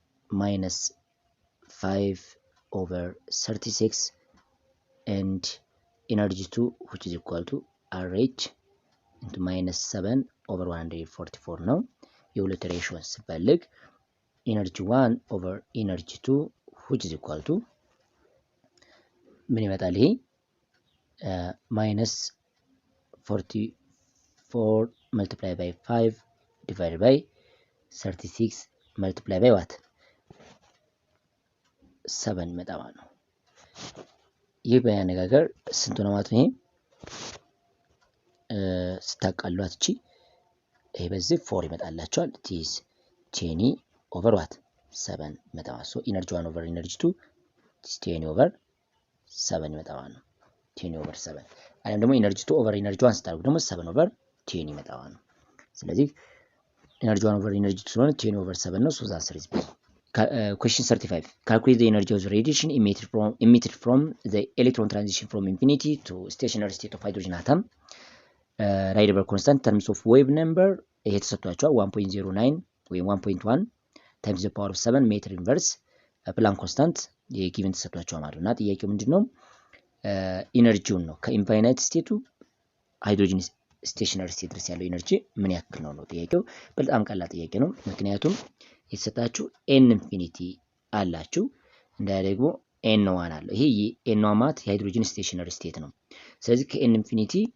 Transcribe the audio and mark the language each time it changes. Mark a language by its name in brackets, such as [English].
[English] minus 5 over 36 and energy 2 which is equal to RH into minus 7 over 144 ነው። [Amharic] የሁለት ሬሾን ሲፈልግ [English] energy 1 over energy 2 which is equal to [Amharic] ምን ይመጣል? [English] ይሄ minus 44 multiplied by 5 divided by 36 [Amharic] መልቲፕላይ ባይ ዋት 7 ይመጣ ማለት ነው። ይህ በአነጋገር ስንት ነው ማለት ነው? ይሄ ስታቃሏት እቺ ይሄ በዚህ 4 ይመጣላችኋል። ቲስ 10 ኦቨር ዋት 7 ይመጣ ማለት ነው። ኢነርጂ 1 ኦቨር ኢነርጂ 2 ቲስ 10 ኦቨር 7 ይመጣ ማለት ነው። 10 ኦቨር 7 አለም ደግሞ ኢነርጂ 2 ኦቨር ኢነርጂ 1 ስታደርጉ ደግሞ 7 ኦቨር 10 ይመጣ ማለት ነው። ስለዚህ ኢነርጂ 1 ኦቨር ኢነርጂ 2 ስለሆነ 10 ኦቨር 7 ነው። ሶ ዘ አንሰር ኢዝ ቢ። [English] Question 35. Calculate the energy of the radiation emitted from the electron transition from infinity to stationary state of hydrogen atom. Rydberg constant terms of wave number [Amharic] ይሄ ተሰጥቷቸዋል 1.09 ወይም 1.1 times the power of 7 ሜትር ኢንቨርስ ፕላንክ ኮንስታንት የጊቭን ተሰጥቷቸዋል ማለት ነው። እና ጥያቄው ምንድነው? ኢነርጂውን ነው ከኢንፋይናይት ስቴቱ ሃይድሮጅን ስቴሽነሪ ስቴት ድረስ ያለው ኢነርጂ ምን ያክል ነው ነው ጥያቄው። በጣም ቀላል ጥያቄ ነው። ምክንያቱም የተሰጣችሁ ኤን ኢንፊኒቲ አላችሁ እንዳ ደግሞ ኤን ዋን አለ። ይሄ ኤን ዋን ማለት የሃይድሮጅን ስቴሽነሪ ስቴት ነው። ስለዚህ ከኤን ኢንፊኒቲ